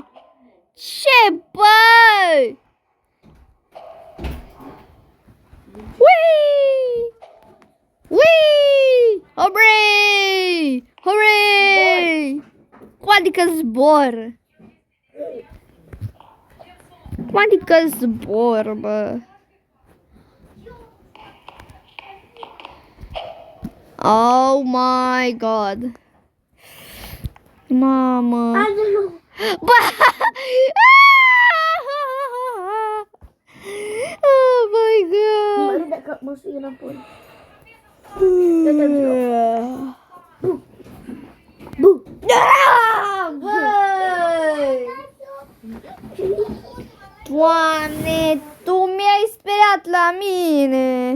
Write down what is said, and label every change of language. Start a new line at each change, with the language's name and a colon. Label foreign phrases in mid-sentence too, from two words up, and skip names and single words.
Romanian: Ce, băi? Ui! Ui! Hooray! Hooray! Cum adică zbor? Cum adică zbor, bă?
English: Oh my god.
Romanian: Mamă. Angela. Bă!
English: Oh my god.
Romanian: Mă râd dacă mă sui înapoi. Bu. Ah, băi! Doamne, tu mi-ai speriat la mine.